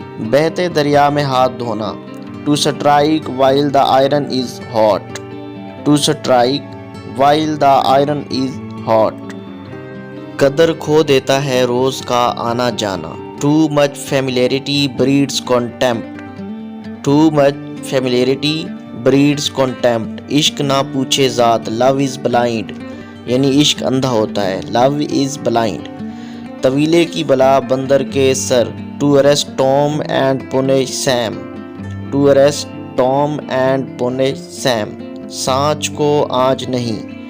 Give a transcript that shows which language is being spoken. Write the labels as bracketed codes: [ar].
[ur] بہتے دریا میں ہاتھ دھونا. [en] To strike while the iron is hot، To strike while the iron is hot. [ur] قدر کھو دیتا ہے روز کا آنا جانا. [en] Too much familiarity breeds contempt، Too much familiarity breeds contempt. [ur] عشق نہ پوچھے ذات. [en] love is blind [ur] یعنی عشق اندھا ہوتا ہے. [en] Love is blind. [ur] طویلے کی بلا بندر کے سر. [en] To arrest Tom and punish Sam. To arrest Tom and punish Sam. [ur] سانچ کو آنچ نہیں.